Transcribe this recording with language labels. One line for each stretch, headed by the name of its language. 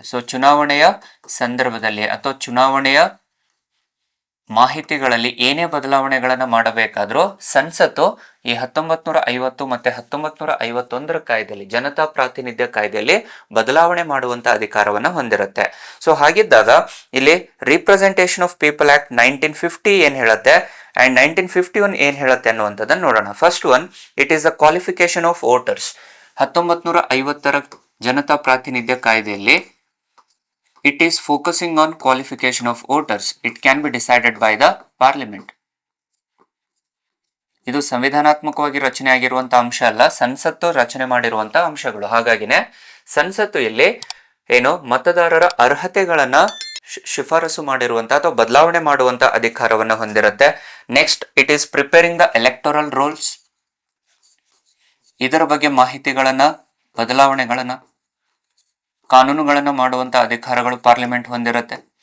Kannada: So ಚುನಾವಣೆಯ ಸಂದರ್ಭದಲ್ಲಿ ಅಥವಾ ಚುನಾವಣೆಯ ಮಾಹಿತಿಗಳಲ್ಲಿ ಏನೇ ಬದಲಾವಣೆಗಳನ್ನ ಮಾಡಬೇಕಾದ್ರೂ ಸಂಸತ್ತು ಈ 1950 ಮತ್ತೆ 1951 ಕಾಯ್ದೆಯಲ್ಲಿ, ಜನತಾ ಪ್ರಾತಿನಿಧ್ಯ ಕಾಯ್ದೆಯಲ್ಲಿ ಬದಲಾವಣೆ ಮಾಡುವಂತ ಅಧಿಕಾರವನ್ನ ಹೊಂದಿರುತ್ತೆ. ಸೊ ಹಾಗಿದ್ದಾಗ ಇಲ್ಲಿ ರಿಪ್ರೆಸೆಂಟೇಷನ್ ಆಫ್ ಪೀಪಲ್ ಆಕ್ಟ್ 1950 ಏನ್ ಹೇಳುತ್ತೆ ಅಂಡ್ 1951 ಏನ್ ಹೇಳುತ್ತೆ ಅನ್ನುವಂಥದ್ದನ್ನು ನೋಡೋಣ.
English: First one, it is the qualification of voters.
Kannada: 1950ರ Janata ಪ್ರಾತಿನಿಧ್ಯ ಕಾಯ್ದೆಯಲ್ಲಿ
English: it is focusing on qualification of voters. It can be decided by the parliament.
Kannada: ಇದು ಸಂವಿಧಾನಾತ್ಮಕವಾಗಿ ರಚನೆ ಆಗಿರುವಂತಹ ಅಂಶ ಅಲ್ಲ, ಸಂಸತ್ತು ರಚನೆ ಮಾಡಿರುವಂತಹ ಅಂಶಗಳು. ಹಾಗಾಗಿನೇ ಸಂಸತ್ತು ಇಲ್ಲಿ ಏನು ಮತದಾರರ ಅರ್ಹತೆಗಳನ್ನ ಶಿಫಾರಸು ಮಾಡಿರುವಂತ ಅಥವಾ ಬದಲಾವಣೆ ಮಾಡುವಂತ ಅಧಿಕಾರವನ್ನ ಹೊಂದಿರುತ್ತೆ.
English: Next, it is preparing the electoral rolls.
Kannada: ಇದರ ಬಗ್ಗೆ ಮಾಹಿತಿಗಳನ್ನ, ಬದಲಾವಣೆಗಳನ್ನ, ಕಾನೂನುಗಳನ್ನ ಮಾಡುವಂತ ಅಧಿಕಾರಗಳು ಪಾರ್ಲಿಮೆಂಟ್ ಹೊಂದಿರುತ್ತೆ.